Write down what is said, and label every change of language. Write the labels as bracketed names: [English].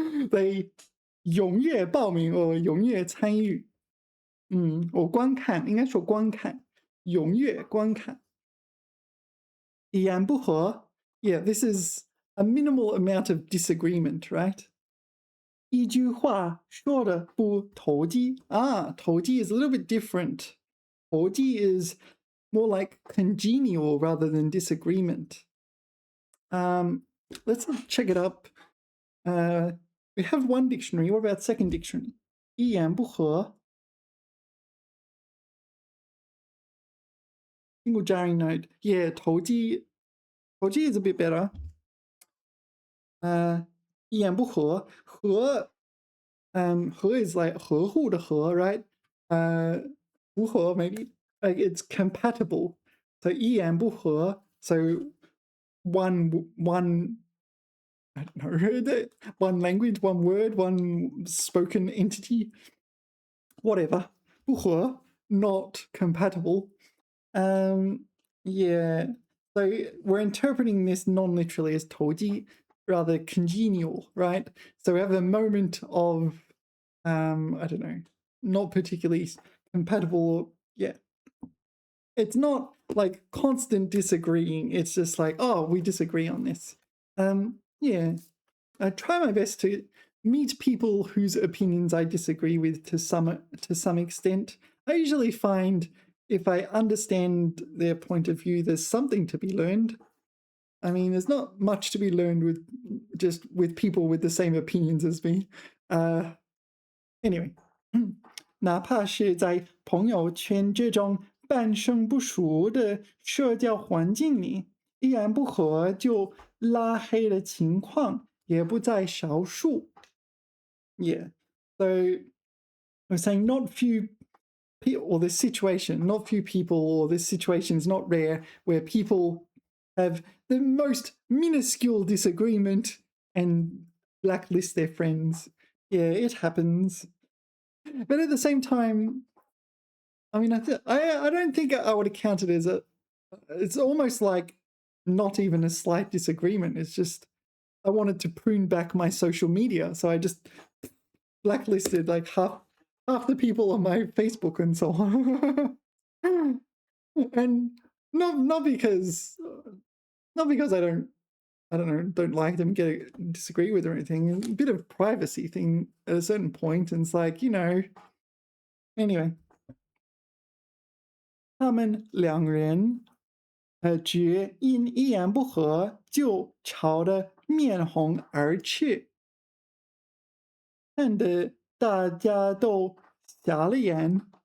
[English] They [Chinese] 踊跃报名 or 踊跃参与，或观看，应该说观看，踊跃观看。 [English] 一言不合 yeah, this is a minimal amount of disagreement, right? [Chinese] 一句话说的不投机 [English] 投机 is a little bit different. 投机 is more like congenial rather than disagreement. Let's check it up. We have one dictionary. What about second dictionary? [Chinese] 一言不合. [English] Single jarring note. Yeah, 投机 is a bit better. 一言不合 合 is like 合乎的合 right? 不合 maybe like it's compatible. So 一言不合 So one I don't know, one language, one word, one spoken entity, whatever. 不合, not compatible. Yeah. So we're interpreting this non-literally as 投机, rather congenial, right? So we have a moment of, I don't know, not particularly compatible. Yeah. It's not like constant disagreeing. It's just like, oh, we disagree on this. Yeah. I try my best to meet people whose opinions I disagree with to some extent. I usually find if I understand their point of view, there's something to be learned. I mean, there's not much to be learned with people with the same opinions as me. Anyway, [Chinese] 哪怕是在朋友圈这种半生不熟的社交环境里，一言不合就拉黑的情况也不在少数。 [English] Yeah, so I'm saying not few people, or this situation, not few people, or this situation is not rare, where people have the most minuscule disagreement and blacklist their friends. Yeah, it happens. But at the same time, I mean, I don't think I would count it as it's almost like not even a slight disagreement. It's just I wanted to prune back my social media, so I just blacklisted like half the people on my Facebook and so on. And not because I don't like them, disagree with or anything. A bit of privacy thing at a certain point, and it's like, anyway. [Chinese] 他们两人只因一言不合就吵得面红耳赤，看得大家都傻了眼。